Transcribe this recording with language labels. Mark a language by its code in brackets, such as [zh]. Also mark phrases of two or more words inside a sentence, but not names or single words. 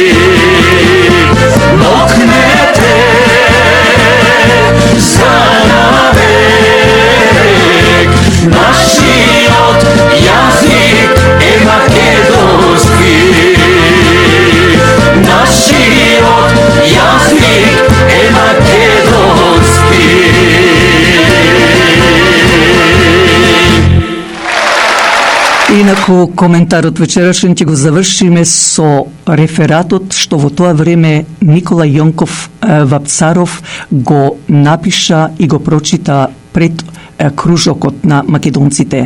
[mk] Мокнете за навек. Нашиот јазик је македонски. Нашиот јазик је македонски. Инаку, коментарот вечерашен ќе го завршиме со рефератот што во тоа време Никола Јонков Вапцаров го напиша и го прочита пред кружокот на македонците.